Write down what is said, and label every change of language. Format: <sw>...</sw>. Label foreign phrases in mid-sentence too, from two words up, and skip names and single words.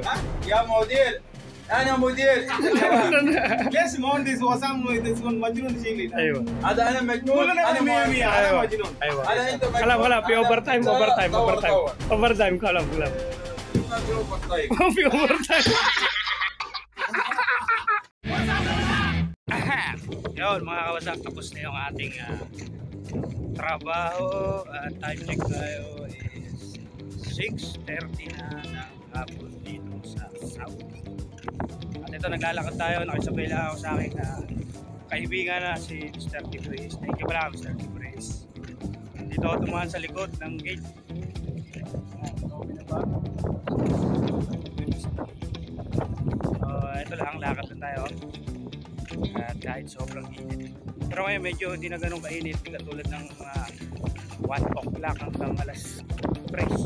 <ar>يا مدير انا مدير ليش مهندس وسام مجنون شيء ايوه هذا انا مجنون انا مية ايوه انا مجنون ايوه هذا انت مجنون خلاص في</ar> <en>over time</en> <ar>خلاص طيب</ar> <tl>في</tl> <en>over time</en> <tl>Yun mga kawasak, tapos na yung ating trabaho.</tl> <en>Time check</en> <tl>tayo is 6:30 na ng hapon dito sa Saudi. At ito naglalakad tayo, nakisabay lang ako sa aking kaibigan na si Mr. Tibres.</tl> <en>Thank you</en> <tl>pala Mr. Tibres. Dito ako tumahan sa likod ng gate. Ito lang, lakad lang tayo. At kahit sobrang init. Pero ngayon medyo hindi na ganun kainit. Hindi katulad ng mga 1 o'clock hanggang alas 3.</tl>